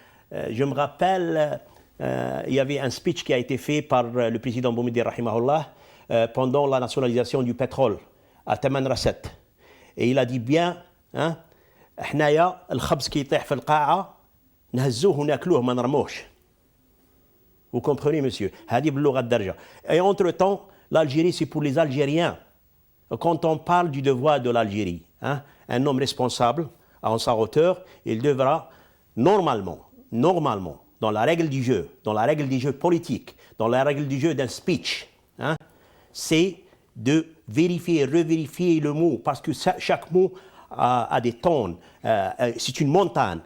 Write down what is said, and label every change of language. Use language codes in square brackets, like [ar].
[fr] Je me rappelle, il y avait un speech qui a été fait par le président Boumediene rahimahullah pendant la nationalisation du pétrole à Taman Rasset. Et il a dit bien, [ar] حنايا الخبز كي يطيح في القاعة نهزوه وناكلوه ما نرموهش. [fr] Vous comprenez, monsieur? [ar] هذه باللغة الدارجة. [fr] Et entre-temps, l'Algérie, c'est pour les Algériens. Quand on parle du devoir de l'Algérie, hein, un homme responsable, en sa hauteur, il devra normalement, dans la règle du jeu politique, dans la règle du jeu d'un speech, hein, c'est de vérifier et revérifier le mot, parce que chaque mot a des tons. C'est une montagne.